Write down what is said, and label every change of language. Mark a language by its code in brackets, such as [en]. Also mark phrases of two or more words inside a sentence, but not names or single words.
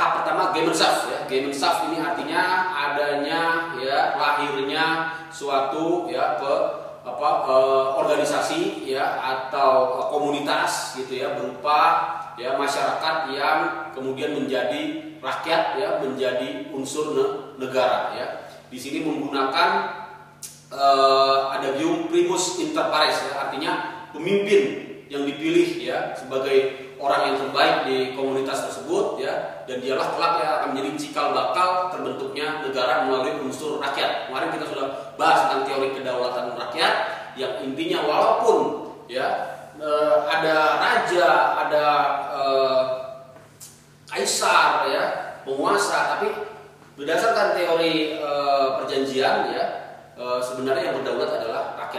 [id] Tahap pertama Gemeinschaft ya. Gemeinschaft ini artinya adanya ya suatu organisasi atau komunitas gitu ya, berupa masyarakat yang kemudian menjadi rakyat menjadi unsur negara ya. Di sini menggunakan adagium [la] primus inter pares [id] artinya pemimpin yang dipilih sebagai orang yang terbaik di komunitas tersebut dan dialah kelak akan menjadi cikal bakal terbentuknya negara melalui unsur rakyat. Kemarin kita sudah bahas tentang teori kedaulatan rakyat yang intinya walaupun ada raja, ada kaisar penguasa, tapi berdasarkan teori perjanjian sebenarnya yang berdaulat adalah rakyat.